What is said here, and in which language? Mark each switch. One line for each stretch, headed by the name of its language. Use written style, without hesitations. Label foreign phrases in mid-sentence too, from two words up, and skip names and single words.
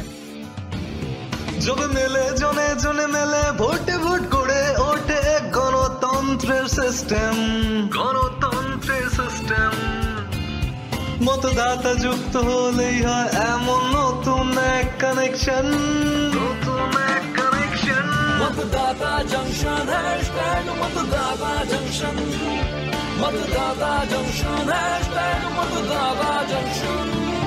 Bangla: জবে মেলে জনে জনে মেলে ভোটে ভোট করে ওঠে গণতন্ত্রের সিস্টেম, গণতন্ত্রের সিস্টেম। মতদাতা যুক্ত হলেই হয় এমন নতুন এক কানেকশন, নতুন এক কানেকশন।
Hindi: मतदाता जंक्शन हैशटैग मतदाता जंक्शन, मतदाता जंक्शन हैशटैग मतदाता जंक्शन।